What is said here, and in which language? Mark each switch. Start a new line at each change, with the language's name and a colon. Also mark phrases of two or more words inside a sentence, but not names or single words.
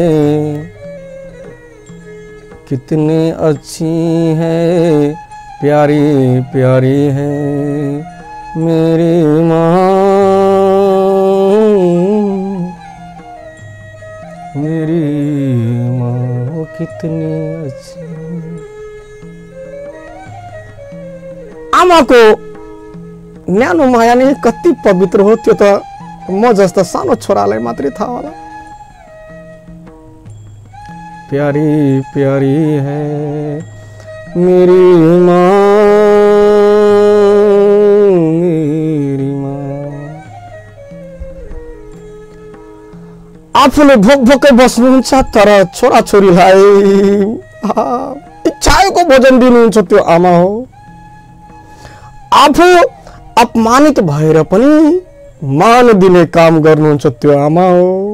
Hindi: कितनी अच्छी है, प्यारी प्यारी है मेरी माँ, मेरी माँ वो कितनी अच्छी।
Nepali: आमाको न्यानो माया नै कति पवित्र हो, त्यो त म जस्ता सानो छोरालाई मात्रै थाहा होला।
Hindi: प्यारी प्यारी है मेरी माँ, मेरी माँ।
Nepali: आफूले भोक भोकै बस्नुहुन्छ, तर छोरा छोरीलाई इच्छाको भोजन दिनुहुन्छ, त्यो आमा हो। आफू अपमानित भएर पनि मान दिने काम गर्नुहुन्छ, त्यो आमा हो।